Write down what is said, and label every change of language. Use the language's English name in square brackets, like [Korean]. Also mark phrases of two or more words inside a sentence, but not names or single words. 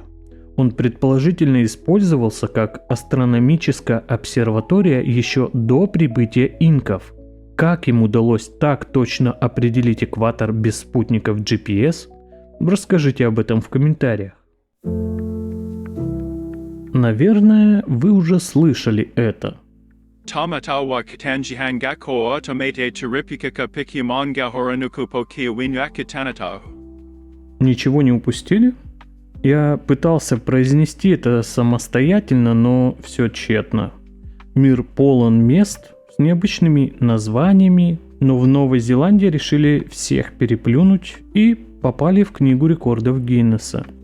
[Russian] Он предположительно использовался как астрономическая обсерватория еще до прибытия инков. Как им удалось так точно определить экватор без спутников GPS? Расскажите об этом в комментариях. Наверное, вы уже слышали это. Tamatawa katanjihan gako automate teripika pikimonga horanukupo kiwinyakitanatao. Ничего не упустили? Я пытался произнести это самостоятельно, но все тщетно. Мир полон мест с необычными названиями, но в Новой Зеландии решили всех переплюнуть и попали в книгу рекордов Гиннесса.